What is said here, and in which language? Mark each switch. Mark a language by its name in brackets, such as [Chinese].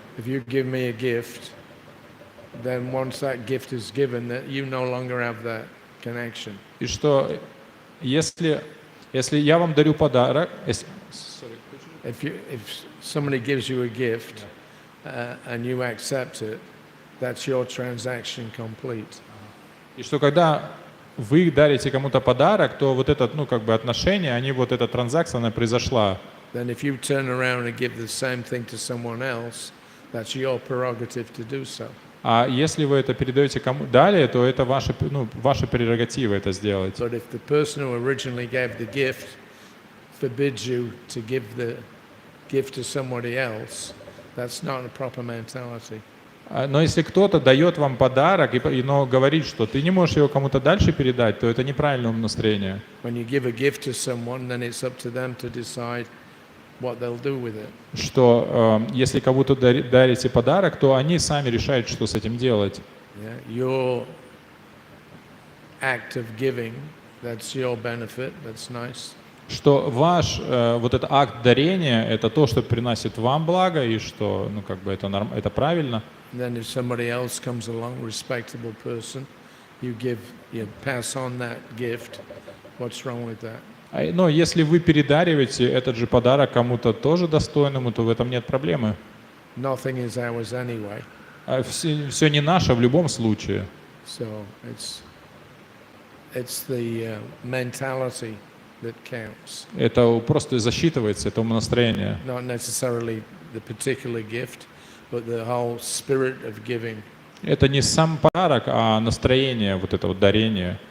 [English] If you give me a gift, then once that gift is given, that you no longer have that connection. [Russian] И что, если я вам дарю подарок, [English] If somebody gives you a gift and you accept it, that's your transaction complete. [Russian] и что когда вы дарите кому-то подарок, то вот это, отношение, вот эта транзакция, она произошла. [English] Then if you turn around and give the same thing to someone else, that's your prerogative to do so. [Russian] А если вы это передаете кому далее, то это ваша прерогатива это сделать. [English] But if the person who originally gave the gift forbids you to give the gift to somebody else, that's not a proper mentality. [Russian] Но если кто-то дает вам подарок, но говорит, что ты не можешь его кому-то дальше передать, то это неправильное умонастроение. [English] When you give a gift to someone, then it's up to them to decide what they'll do with it. [Russian] Что если кому-то дарите подарок, то они сами решают, что с этим делать. [English] Yeah? Your act of giving, that's your benefit, that's nice. [Russian] Что ваш вот этот акт дарения, это то, что приносит вам благо, и что, это правильно. [English] And then if somebody else comes along, respectable person, you pass on that gift. What's wrong with that? [Russian] Но если вы передариваете этот же подарок кому-то тоже достойному, то в этом нет проблемы. [English] Nothing is ours anyway. [Russian] Все не наше в любом случае. [English] So it's the mentality that counts. [Russian] Это просто засчитывается, это умонастроение. [English] Not necessarily the particular gift, but the whole spirit of giving. [Russian] Это не сам подарок, а настроение, вот это вот дарение.